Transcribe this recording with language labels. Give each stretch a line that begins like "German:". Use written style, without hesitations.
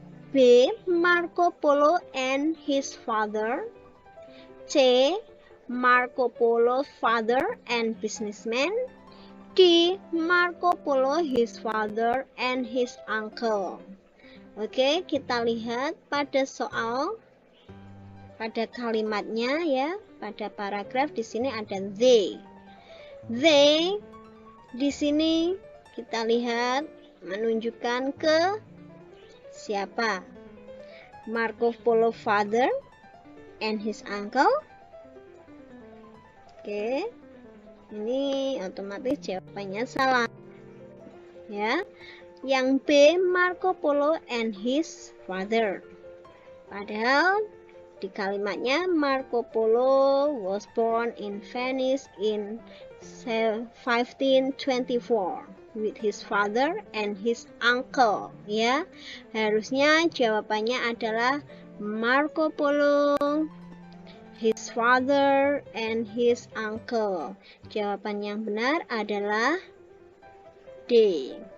English: B, Marco Polo and his father. C, Marco Polo father and businessman. D, Marco Polo his father and his uncle.
Indonesian: Oke, kita lihat pada soal, pada kalimatnya ya, pada paragraf di sini ada they. They di sini kita lihat menunjukkan ke siapa?
English: Marco Polo father and his uncle.
Indonesian: Oke, ini otomatis jawabannya salah ya.
English: Yang B, Marco Polo and his father.
Indonesian: Padahal di kalimatnya
English: Marco Polo was born in Venice in 1524 with his father and his uncle ya.
Indonesian: Harusnya jawabannya adalah
English: Marco Polo, his father and his uncle.
Indonesian: Jawaban yang benar adalah D.